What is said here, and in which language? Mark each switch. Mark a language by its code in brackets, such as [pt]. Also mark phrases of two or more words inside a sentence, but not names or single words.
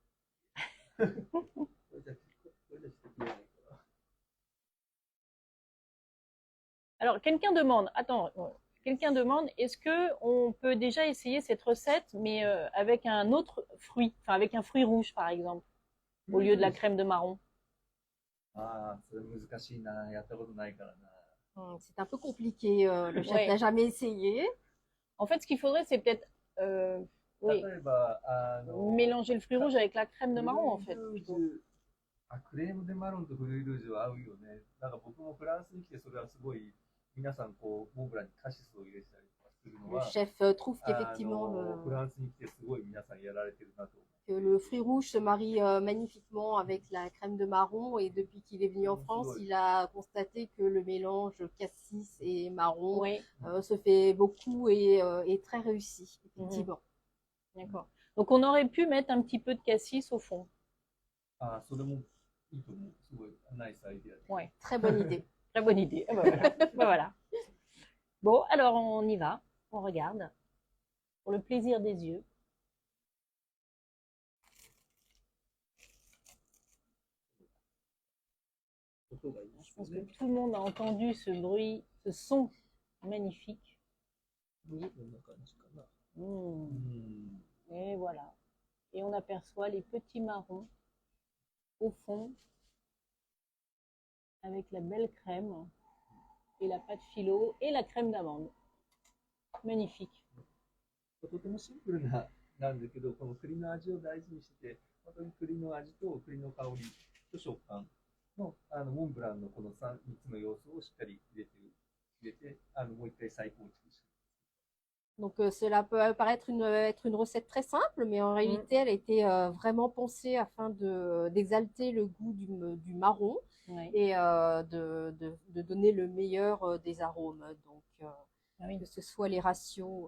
[fr] Alors, quelqu'un demande, est-ce que on peut déjà essayer cette recette, mais avec un autre fruit, enfin avec un fruit rouge par exemple, au lieu de la crème de marron? C'est un peu compliqué, le chef n'a Ouais. jamais essayé. En fait, ce qu'il faudrait, c'est peut-être oui, [ja] 例えば、 [fr] mélanger le fruit rouge avec la crème de [ja] フル [fr] marron en [ja] ー [fr] fait [ja] ルージ [fr] plutôt. [ja] ュ、 [fr] crème de marron [ja] と [fr] fruit rouge [ja] は合うよね。なんか僕もフランスに来てそれはすごい、皆さんこう、モンブランにカシスを入れたりとかするの [fr] Le [ja] は、 [fr] chef trouve qu'effectivement [ja] フランスに来てすごい皆さんやられてるなと思う。 [fr] que le fruit rouge se marie magnifiquement avec la crème de marron et depuis qu'il est venu en France, il a constaté que le mélange cassis et marron Oui, se fait beaucoup et est très réussi, effectivement. d'accord. Donc on aurait pu mettre un petit peu de cassis au fond. [ja] それもいいと思う。すごいナイスアイデアで。 [fr] Ouais, Très bonne idée. très bonne idée. Ah bah voilà. Bah voilà. Bon, alors on y va, on regarde pour le plaisir des yeux. Je pense que tout le monde a entendu ce bruit, ce son magnifique. Mmh. Et voilà. Et on aperçoit les petits marrons au fond avec la belle crème et la pâte philo et la crème d'amande. Magnifique. [ja] とてもシンプルなんだけど、この栗の味を大事にしてて、本当に栗の味と栗の香りと食感のモンブランのこの 3つの要素をしっかり入れてもう一回再構築して。 [fr] Donc cela peut paraître être une recette très simple, mais en réalité, elle a été vraiment pensée afin d'exalter le goût du marron Ouais. et de donner le meilleur des arômes. Donc, Oui. que ce soit les ratios.